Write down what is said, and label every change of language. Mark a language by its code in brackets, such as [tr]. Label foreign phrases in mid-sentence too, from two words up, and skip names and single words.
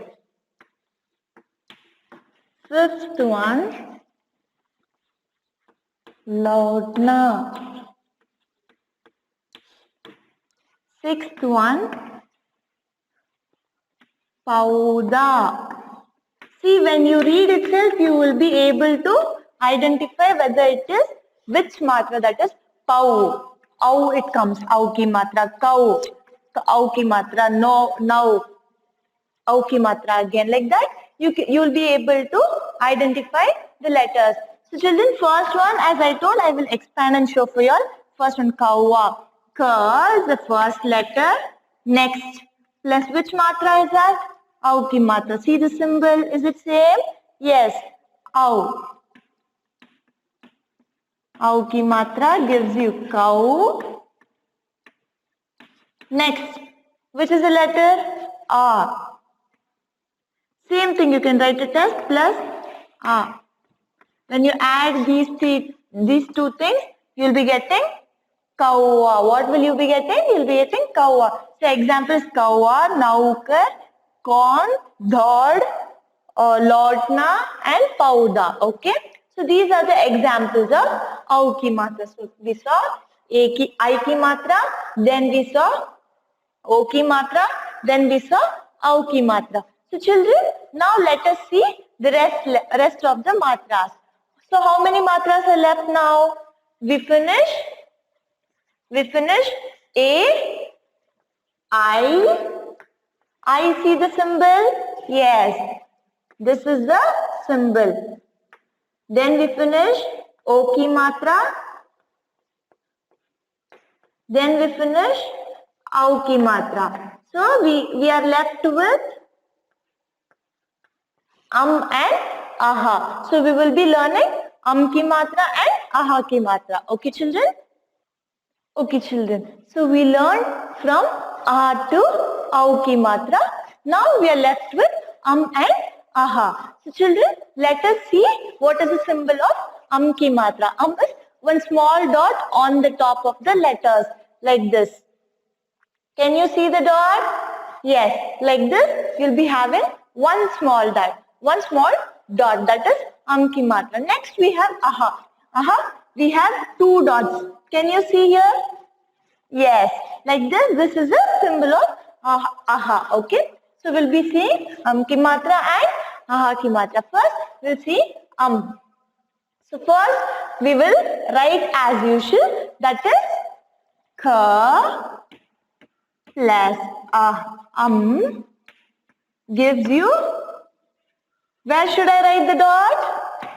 [en] Fifth one, lautna. Sixth one, pauda. See, when you read itself, you will be able to identify whether it is which matra, that is pau. Au it comes, [hi] औ की मात्रा, [en] cow, [hi] औ की मात्रा, [en] no, now, [hi] औ की मात्रा [en] again. Like that, you will be able to identify the letters. So children, first one, as I told, I will expand and show for you all. First one, kawa. Ka is the first letter. Next, plus which matra is that? [hi] औ की मात्रा. [en] See the symbol, is it same? Yes, au. [hi] औ की मात्रा [en] gives you cow. Next, which is the letter? A. Same thing, you can write it as plus A. When you add these two things, you will be getting kawa. What will you be getting? You will be getting kawa. So example is kawa, naukar, corn, dhod, lautna and pauda. Okay. So these are the examples of [hi] औ की मात्रा. [en] So we saw [hi] इ की मात्रा, [en] then we saw [hi] ओ की मात्रा, [en] then we saw [hi] औ की मात्रा. [en] So children, now let us see the rest of the matras. So how many matras are left now? We finish A, I see the symbol? Yes, this is the symbol. Then we finish [hi] ओ की मात्रा. [en] Then we finish [hi] औ की मात्रा. [en] So we are left with and aha. So we will be learning [hi] की मात्रा [en] and [hi] अः की मात्रा. [en] Okay children? Okay children. So we learned from aha to [hi] औ की मात्रा. [en] Now we are left with and aha. So children, let us see what is the symbol of [hi] की मात्रा. [en] Is one small dot on the top of the letters like this. Can you see the dot? Yes, like this you'll be having one small dot. one small dot, that is [hi] की मात्रा. [en] Next we have aha. Aha, we have 2 dots. Can you see here? Yes, like this. This is a symbol of aha. Okay. So we'll be seeing [hi] की मात्रा [en] and [hi] अः की मात्रा. [en] First, we'll see So first, we will write as usual. That is ka plus gives you. Where should I write the dot?